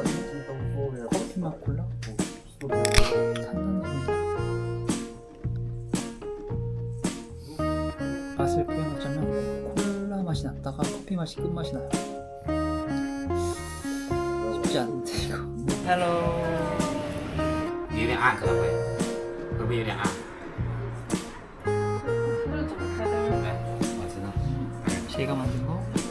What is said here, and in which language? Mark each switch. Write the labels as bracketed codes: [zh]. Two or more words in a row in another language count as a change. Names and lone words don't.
[ko] 커피 맛 콜라? 산산적인 맛을 표현하자면 콜라 맛이 났다가 커피 맛이 끝맛이 나요. 쉽지 않은데 이거. 헬로. [vi] Như này ăn không vậy? Có bia này ăn. [ko] 네, 맞잖아. 제가 만든 거